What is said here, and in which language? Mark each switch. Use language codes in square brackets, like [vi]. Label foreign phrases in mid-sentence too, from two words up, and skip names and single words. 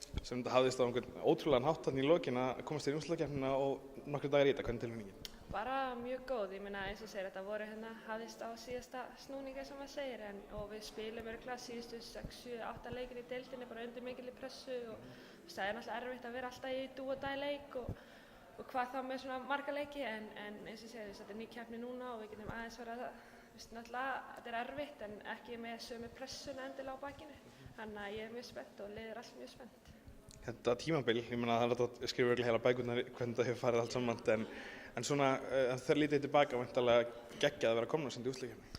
[is] sem þetta hafðist á einhvern ótrúlegan hátt þarna í lokin að komast í úrslitakeppnina og nokkrir dagar í þetta. Hvernig tilfinningin? Bara mjög góð, ég meina eins og segir þetta voru hafðist á síðasta snúninga sem maður segir og við spilum örugglega síðustu 6, 7, 8 leikir í deildinni bara undir mikilli pressu og það er náttúrulega erfitt að vera alltaf í [en] do or die [is] leik og hvað þá með svona marga leiki en eins og segir þetta er ný keppni núna og við getum aðeins verið að náttúrulega þetta er erfitt en ekki með sömu pressuna endilega á bakinu þannig að ég er mjög spennt og liðið allt mjög spennt. Þetta tímabil, ég meina það er hægt að skrifa örugglega heila bækurnar hvernig þetta hefur farið allt saman en svona þegar lítið tilbaka væntanlega geggjað að vera komnar sem í úrslitakeppni.